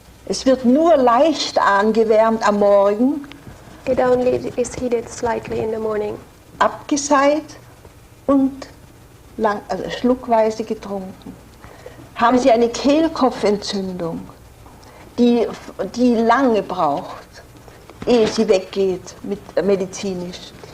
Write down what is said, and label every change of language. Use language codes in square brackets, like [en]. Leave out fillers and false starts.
[de] Es wird nur leicht angewärmt am Morgen, [en] It only is heated slightly in the morning, [de] abgeseit und schluckweise getrunken. Haben Sie eine Kehlkopfentzündung, die lange braucht, ehe sie weggeht medizinisch.